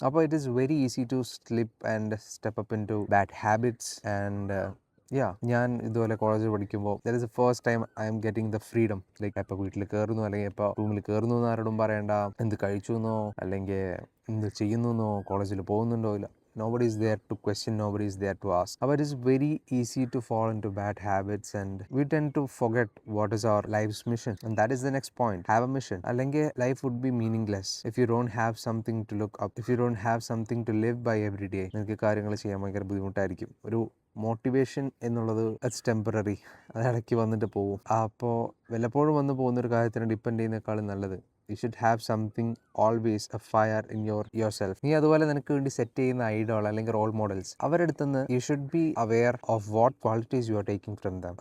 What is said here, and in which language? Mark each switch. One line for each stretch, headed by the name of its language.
English: അപ്പോൾ it is very easy to slip and step up into bad habits.
Malayalam: And ഞാൻ ഇതുപോലെ കോളേജിൽ പഠിക്കുമ്പോൾ
English: That is the first time I am getting the freedom.
Malayalam: Like ഇപ്പോൾ വീട്ടിൽ കയറുന്നു അല്ലെങ്കിൽ ഇപ്പോൾ റൂമിൽ കയറുന്നു എന്ന് ആരോടും പറയണ്ട, എന്ത് കഴിച്ചു എന്നോ അല്ലെങ്കിൽ എന്ത് ചെയ്യുന്നു എന്നോ, കോളേജിൽ പോകുന്നുണ്ടോ ഇല്ല.
English: Nobody is there to question, nobody is there to ask. But it is very easy to fall into bad habits and we tend to forget what is our life's mission. And that is the next point. Have a mission.
Malayalam: അല്ലെങ്കിൽ
English: life would be meaningless if you don't have something to look up, if you don't have something to live by every day.
Malayalam: നിങ്ങൾക്ക് കാര്യങ്ങൾ ചെയ്യാൻ ഭയങ്കര ബുദ്ധിമുട്ടായിരിക്കും. ഒരു motivation എന്നുള്ളത്
English: it's temporary,
Malayalam: അത് ഇടയ്ക്ക് വന്നിട്ട് പോകും. അപ്പോൾ വല്ലപ്പോഴും വന്ന് പോകുന്നൊരു കാര്യത്തിന് ഡിപ്പെൻഡ് ചെയ്യുന്നേക്കാളും നല്ലത്
English: You should have something always a fire in yourself.
Malayalam: നീ അതുപോലെ നിനക്ക് വേണ്ടി സെറ്റ് ചെയ്യുന്ന ഐഡോൾ അല്ലെങ്കിൽ റോൾ മോഡൽസ്, അവരുടെ അടുത്ത് നിന്ന്
English: You should be aware of what qualities you are taking from them.